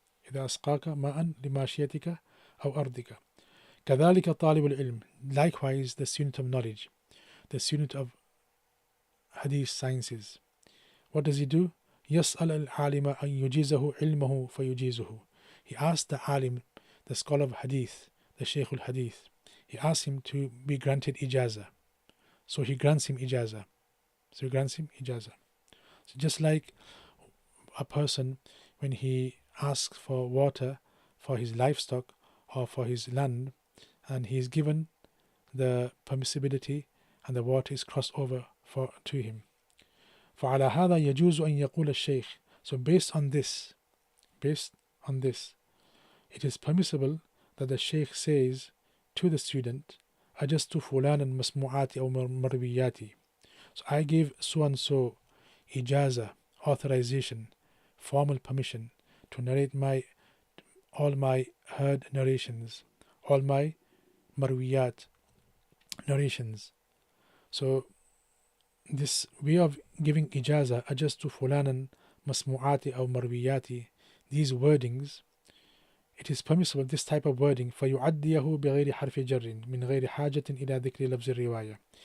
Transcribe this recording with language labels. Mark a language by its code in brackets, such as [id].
[ar] إذا أسقاك ماء لماشيتك أو أرضك. كذلك طالب العلم, [en] likewise the student of knowledge, the student of Hadith sciences. What does he do? [ar] يسأل العالم أن يجيزه علمه فيجيزه. [en] He asked the alim, the scholar of Hadith, the Shaykh al-Hadith, he asked him to be granted ijaza. So he grants him ijaza. So just like a person, when he asks for water for his livestock or for his land, and he is given the permissibility and the water is crossed over to him. [ar] فعلى هذا يجوز أن يقول الشيخ. [en] So based on this, it is permissible that the Shaykh says to the student, [ar] أجزت فلانا مسموعاتي أو مروياتي. [en] So I give so and so ijaza, authorization, formal permission to narrate all my heard narrations, all my marwiyat narrations. So this way of giving ijaza, [ar] أجزت فلانا مسموعاتي أو مروياتي, [en] these wordings, it is permissible, this type of wording, [ar] فيعديه بغير حرف جر من غير حاجة إلى ذكر لفظ الرواية.